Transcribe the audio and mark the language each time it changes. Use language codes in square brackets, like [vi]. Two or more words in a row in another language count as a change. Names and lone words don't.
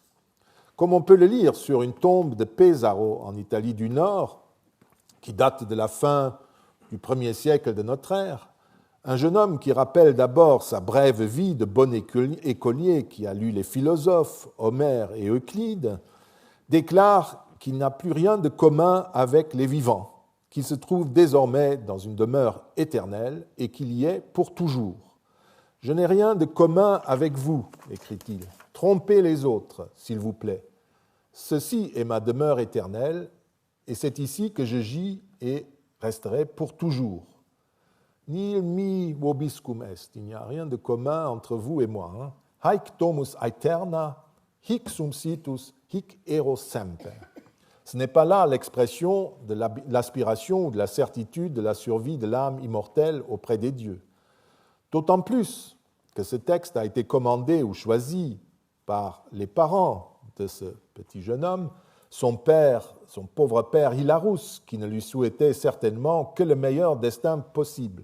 [fr] Comme on peut le lire sur une tombe de Pesaro en Italie du Nord, qui date de la fin du 1er siècle de notre ère, un jeune homme qui rappelle d'abord sa brève vie de bon écolier qui a lu les philosophes, Homère et Euclide, déclare qu'il n'a plus rien de commun avec les vivants, qu'il se trouve désormais dans une demeure éternelle et qu'il y est pour toujours. « Je n'ai rien de commun avec vous, écrit-il. Trompez les autres, s'il vous plaît. Ceci est ma demeure éternelle, et c'est ici que je gis et resterai pour toujours. [la] Nil mi vobiscum est, [fr] il n'y a rien de commun entre vous et moi. [la] Haec domus aeterna, hic sum situs, hic ero semper. [fr] Ce n'est pas là l'expression de l'aspiration ou de la certitude de la survie de l'âme immortelle auprès des dieux. D'autant plus que ce texte a été commandé ou choisi par les parents de ce petit jeune homme, son père, son pauvre père Hilarus, qui ne lui souhaitait certainement que le meilleur destin possible.